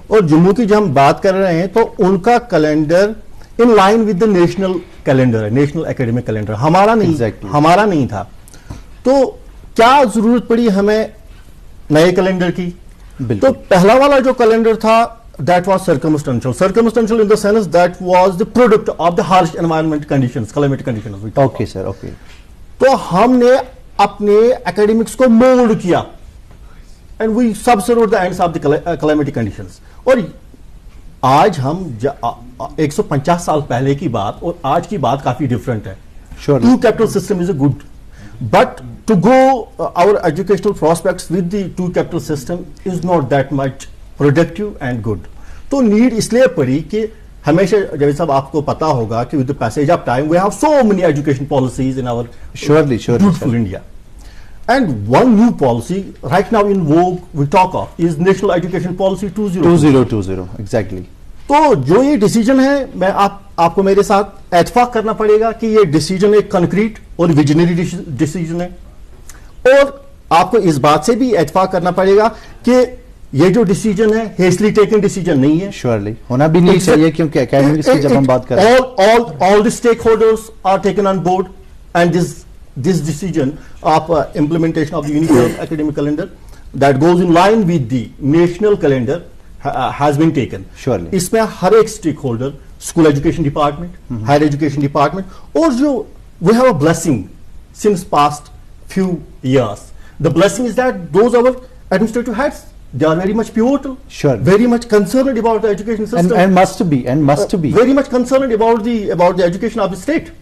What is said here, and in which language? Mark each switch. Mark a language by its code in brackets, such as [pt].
[ur] اور جموں کی جو ہم بات کر رہے ہیں تو ان کا calendar in line with the national calendar ہے، نیشنل اکیڈمک کیلنڈر، ہمارا نہیں تھا۔ تو کیا ضرورت پڑی ہمیں نئے کیلنڈر کی؟ تو پہلا والا جو کیلنڈر تھا [en] that was circumstantial in the sense that was the product of the harsh environment conditions, climatic conditions. Okay sir, okay. [ur] تو ہم نے اپنے academics کو mold کیا [en] and we subserved the ends of the climatic conditions. [ur] اور آج ہم 150 سال پہلے کی بات اور آج کی بات کافی different ہے۔ [en] Two capital system is a good, but to go our educational prospects with the two capital system is not that much productive and good. [ur] تو نیڈ اس لیے پڑی کہ ہمیشہ جاوید صاحب آپ کو پتا ہوگا کہ [en] with the passage of time we have so many education policies in our beautiful India. And one new policy right now in vogue we talk of is National Education Policy 2020. Exactly. [ur] تو جو یہ decision ہے میں آپ کو میرے ساتھ اتفاق کرنا پڑے گا کہ یہ ڈیسیجن ایک کنکریٹ اور ویژنری ڈیسیجن ہے، اور آپ کو اس بات سے بھی اتفاق کرنا پڑے گا کہ یہ جو ڈیسیجن ہے [en] hastily taken decision [ur] نہیں ہے، شیورلی ہونا بھی نہیں چاہیے کیونکہ اکیڈمکس کی جب ہم بات کریں [en] all the stakeholders are taken on board and this decision of implementation of the uniform academic calendar that goes in line with the national calendar has been taken. Surely. [ur] اس میں ہر ایک stake holder, school education department, higher education department, اور جو [en] we have a blessing since past few years. The blessing is that those our administrative heads, they are very much pivotal, sure, very much concerned about the education system, and must be very much concerned about the education of the state.